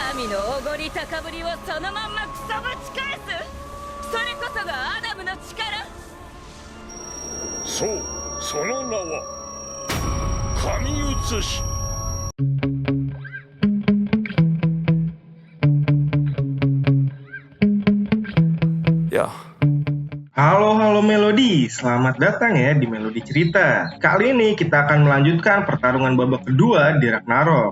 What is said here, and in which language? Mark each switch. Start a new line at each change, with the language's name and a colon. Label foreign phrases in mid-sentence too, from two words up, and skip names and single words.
Japanese: のおごり高ぶりをそのまんまくそぶち返す。それこそがアダムの力。そう、その名は神写し。
Indonesian: Ya. Halo Melody, selamat datang ya di Melody Cerita. Kali ini kita akan melanjutkan pertarungan babak kedua di Ragnarok.